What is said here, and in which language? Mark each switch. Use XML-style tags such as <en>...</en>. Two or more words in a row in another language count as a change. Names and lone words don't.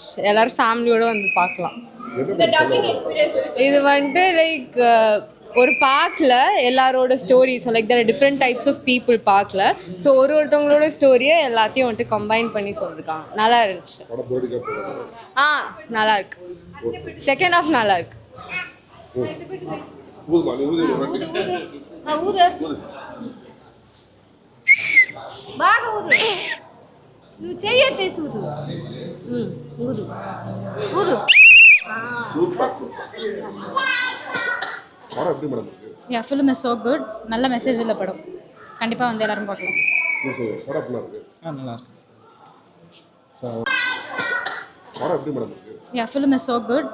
<ta>எல்லாரும் ஃபேமிலியோட வந்து பார்க்கலாம். இது வந்துட்டு லைக் ஒரு பார்க்கில் எல்லாரோட</ta> <en>stories like there different types of people</en> <ta>பார்க்கல. ஸோ ஒருத்தவங்களோட ஸ்டோரியை எல்லாத்தையும் வந்துட்டு கம்பைன் பண்ணி சொல்லியிருக்காங்க. நல்லா இருந்துச்சு. நல்லா இருக்கு.</ta> <en>second half</en> <ta>நல்லா இருக்கு.</ta> <te>నువ్వు చెయ్యట్టేసి ఊదు ఊదు ఊదు.</te> <en>Ya, film is so good.</en> <ta>நல்ல மெசேஜ் உள்ள படம். கண்டிப்பாக வந்து எல்லாரும் பார்க்கலாம். நல்லா இருக்கு.</ta> <en>Ya, film is so good.</en>